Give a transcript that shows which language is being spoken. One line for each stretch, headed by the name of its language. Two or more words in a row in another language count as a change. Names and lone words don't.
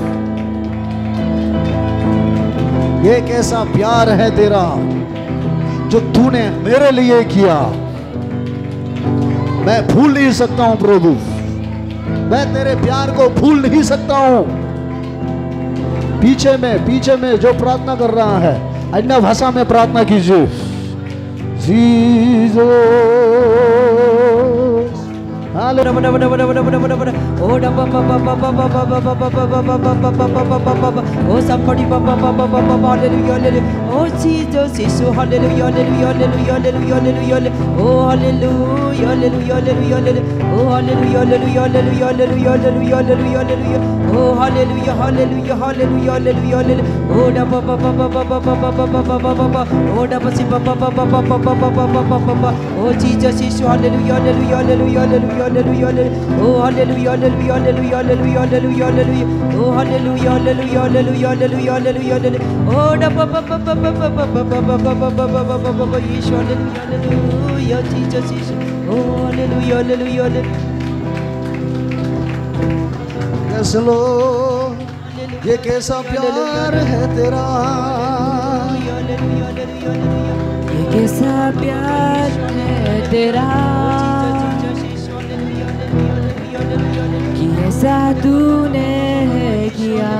Hindi: ये कैसा प्यार है तेरा जो तूने मेरे लिए किया, मैं भूल नहीं सकता हूं प्रभु, मैं तेरे प्यार को भूल नहीं सकता हूं। पीछे में जो प्रार्थना कर रहा है अन्य भाषा में प्रार्थना कीजिए। जीसस
English: Oh, somebody, hallelujah, oh Jesus, Jesus, hallelujah, hallelujah, hallelujah, oh hallelujah, hallelujah, hallelujah, oh hallelujah, hallelujah, hallelujah, hallelujah, hallelujah, oh hallelujah, hallelujah, hallelujah, hallelujah, oh da ba ba ba ba ba ba ba ba ba ba ba ba ba, oh da ba si ba ba ba ba ba ba ba ba ba ba ba ba, oh Jesus, Jesus, hallelujah, hallelujah, hallelujah, hallelujah, oh hallelujah, hallelujah, hallelujah, hallelujah, hallelujah, oh hallelujah, hallelujah, hallelujah, hallelujah, hallelujah, oh da ba ba ba ba ba ba ba ba ba ba ba ba ba ba ba ba, Yeshua, hallelujah, hallelujah, Jesus, Jesus, oh hallelujah, hallelujah, hallelujah.
Hindi: कैसे लो ये कैसा प्यार है तेरा, ये कैसा प्यार है तेरा, कि ऐसा तूने किया,